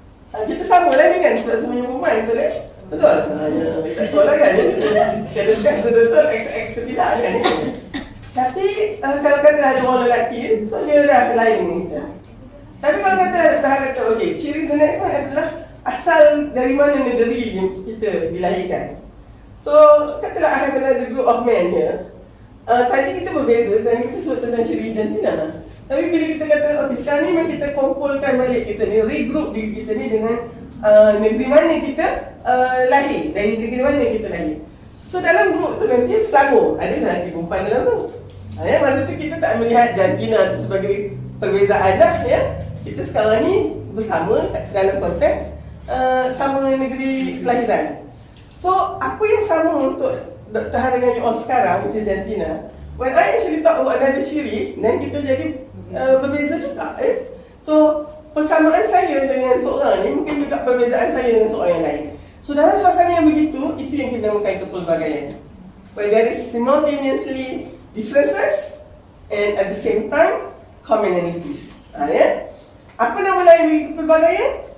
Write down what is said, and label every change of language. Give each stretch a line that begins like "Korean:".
Malay: Kita sama lah ni kan, sebab semuanya perempuan, betul kan? Betul? Tak tahu lah kan? Kena test betul-betul XX ke tidak kan? Tapi kalau kata ada orang lelaki, so dia dah lain ni. Tapi kalau kata okay, ciri
English: the next one
Malay: adalah asal dari mana negeri yang kita dilahirkan.
English: So
Malay: katalah
English: I have another group of men here.
Malay: Tadi kita berbeza dan kita sebut tentang ciri jantina. Tapi bila kita kata okay, sekarang ni memang kita kumpulkan balik kita ni, regroup diri kita ni dengan negeri mana kita lahir, dari negeri mana kita lahir. So dalam grup tu nanti selangor, ada lelaki perempuan dalam tu. Masa tu kita tak melihat jantina tu sebagai perbezaan dah Kita sekarang ni bersama dalam konteks sama negeri kelahiran. So apa yang sama untuk Dr. Han dengan you all sekarang macam jantina,
English: when I actually talk about another
Malay: ciri, dan kita jadi berbeza juga So persamaan saya dengan seorang ni mungkin juga perbezaan saya dengan seorang yang lain. So dalam suasana yang begitu, itu yang kita namakan kepelbagaian.
English: Where there is simultaneously differences and at the same time commonalities.
Malay: Ya. Apa nama lain bagi kepelbagaian?